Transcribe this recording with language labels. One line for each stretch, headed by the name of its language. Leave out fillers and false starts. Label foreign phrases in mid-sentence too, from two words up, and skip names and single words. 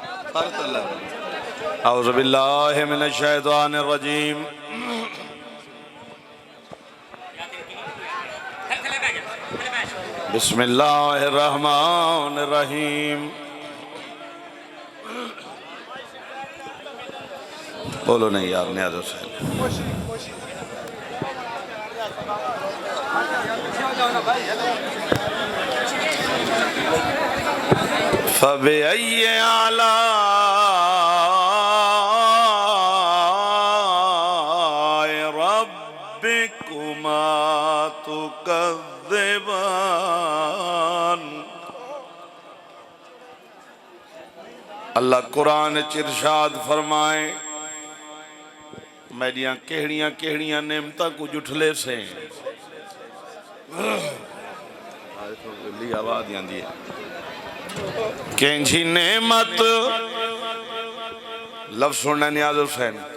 Arabic: أعوذ بالله من الشيطان الرجيم. بسم الله الرحمن الرحيم.
Punjabi: بولو نہیں یار، نیاز حسین.
Arabic: فبأي آلاء ربكما تكذبان.
Punjabi: اللہ قرآن چ ارشاد فرمائے، میریاں کیہڑیاں کیہڑیاں نعمتاں کو جھٹلے سے آواز آندی ہے. کینچی نعمت لفظ سننا نیاز حسین.